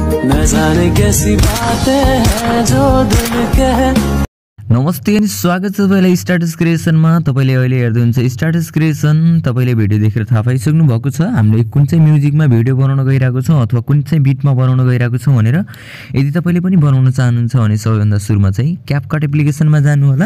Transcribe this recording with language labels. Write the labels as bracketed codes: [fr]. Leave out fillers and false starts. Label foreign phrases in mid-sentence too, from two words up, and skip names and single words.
[hi] न जाने कैसी बातें हैं जो दिल कहे। [ne] नमस्ते अनि स्वागत छ तपाईलाई स्ट्याटस क्रिएसनमा। तपाईले अहिले हेर्दै हुनुहुन्छ स्ट्याटस क्रिएसन। तपाईले भिडियो देखेर थाहा पाइसक्नु भएको छ हामीले कुन चाहिँ म्युजिकमा भिडियो बनाउन गइरहेको छौं अथवा कुन चाहिँ बिटमा बनाउन गइरहेको छौं भनेर। यदि तपाईले पनि बनाउन चाहनुहुन्छ भने सबैभन्दा सुरुमा चाहिँ क्यापकट एप्लिकेसनमा जानु होला।